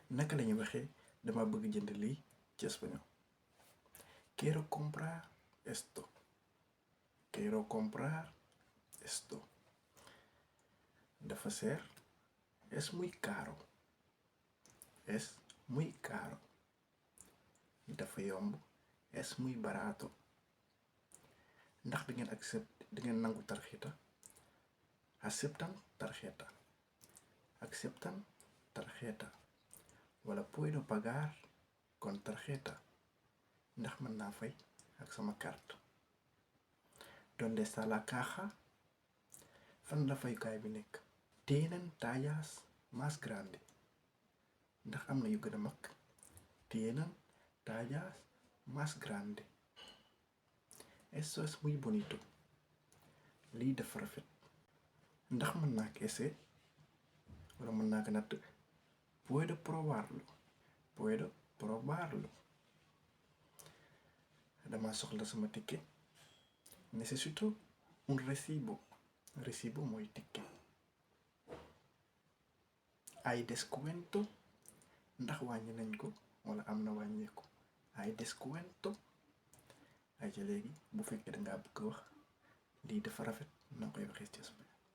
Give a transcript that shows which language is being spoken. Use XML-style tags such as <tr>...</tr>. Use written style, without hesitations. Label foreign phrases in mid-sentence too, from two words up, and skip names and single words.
<wo>naka lañuy waxee dama bëgg jënd lii ci espagnol.</wo> <es>Quiero comprar esto. Quiero comprar esto.</es> <wo>Dafa seer.</wo> <es>Es muy caro. Es muy caro.</es> <wo>Dafa yomb.</wo> <es>Es muy barato.</es> <wo>Ndax da ngeen nangu tarjeta.</wo> <es>Aceptan tarjeta. Aceptan tarjeta. Wala puedo pagar con tarjeta.</es> <wo>Ndax mën naa fay ak sama carte.</wo> <es>¿Dónde está la caja?</es> <wo>Fan la fayukaay bi nekk.</wo> <es>Tienen tallas más grande.</es> <wo>Ndax am na yu gën a mag.</wo> <es>Tienen tallas más grande. Esto es muy bonito.</es> <wo>Lii dafa rafet. Ndax mën naa ko essayer wala mën naa ko natt.</wo> <es>Puedo probarlo. Puedo probarlo.</es> <wo>Dama soxla sama ticket.</wo> <es>Necesito un recibo.</es> <wo>Recibo mooy ticket.</wo> <es>Hay descuento.</es> <wo>Ndax wàññi nañ ko wala am na wàññeeku.</wo> <es>Hay descuento.</es> <wo>ay ca léegi bu fekkee dangaa bëgg wax lii dafa rafet noo koy waxee ci espagnol.</wo>